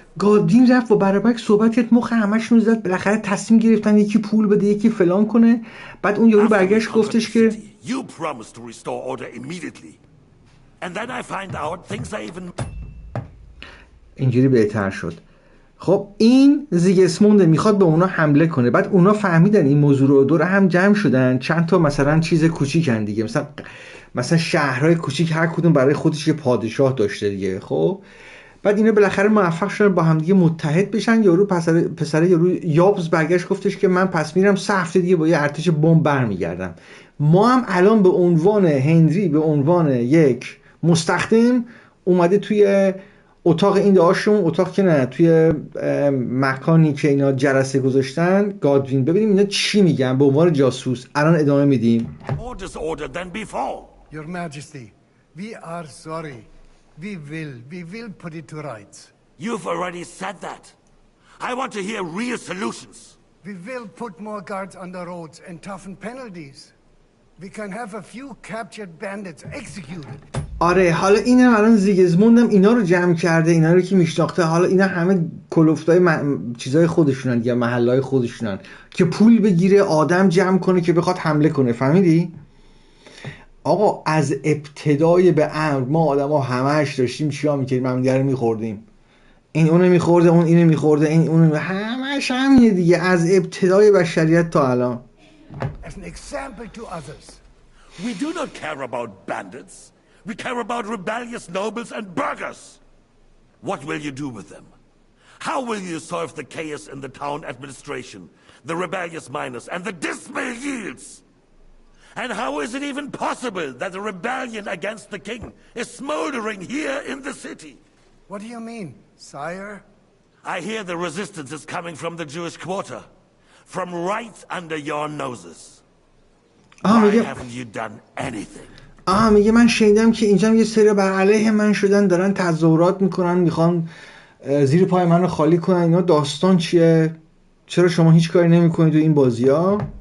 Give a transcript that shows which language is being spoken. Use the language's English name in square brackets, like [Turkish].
[Persian] گادوین رفت و برابک صحبت کرد، مخ همشون زد. بالاخره تصمیم گرفتن یکی پول بده یکی فلان کنه. بعد اون یارو برگشت گفتش که [English] You promised to restore order immediately. And then I find out things are even... [Persian] اینجوری بهتر شد. خب این زیگسموند میخواد به اونا حمله کنه. بعد اونا فهمیدن این موضوع رو، دور هم جمع شدن، چند تا مثلا چیز کوچیکن دیگه، مثلا شهرهای کوچیک هر کدوم برای خودش یه پادشاه داشته دیگه. خب بعد اینا بالاخره موفق شدن با هم دیگه متحد بشن. یارو پسر یارو یابز برگشت گفتش که من پس میرم 3 هفته دیگه با یه ارتش بمب برمیگردم. ما هم الان به عنوان هنری، به عنوان یک مستخدم اومده توی اتاق این داشون، اتاق که نه، توی مکانی که اینا جلسه گذاشتن، گادوین. ببینیم اینا چی میگن به عنوان جاسوس. الان ادامه میدیم. [English] Your Majesty, we are sorry. We will put it to rights. You've already said that. I want to hear real solutions. We will put more guards on the roads and toughen penalties. We can have a few captured bandits executed. [Persian] آره حالا اینم الان زیگسموندم اینا رو جمع کرده، اینا رو که میشناخته. حالا اینا همه کلوفتای چیزای خودشونن یا محلهای خودشونن که پول بگیره، آدم جمع کنه که بخواد حمله کنه. فهمیدی؟ آقا از ابتدای به امر ما آدما همش داشتیم چیا میکردیم؟ هم دیگه رو میخوردیم. این اونو میخورده، اون اینو میخورده، این اونو همش همینه دیگه، از ابتدای بشریت تا الان. [English] As an example to others. We do not care about bandits. We care about rebellious nobles and burghers. What will you do with them? How will you solve the chaos in the town administration, the rebellious miners, and the dismal yields? And how is it even possible that a rebellion against the king is smoldering here in the city? What do you mean, sire? I hear the resistance is coming from the Jewish quarter, from right under your noses. Why haven't you done anything? [Persian] میگه من شنیدم که اینجا یه سری بر علیه من شدن، دارن تظاهرات میکنن، میخوان زیر پای من رو خالی کنن. اینا داستان چیه؟ چرا شما هیچ کاری نمیکنید تو این بازی‌ها؟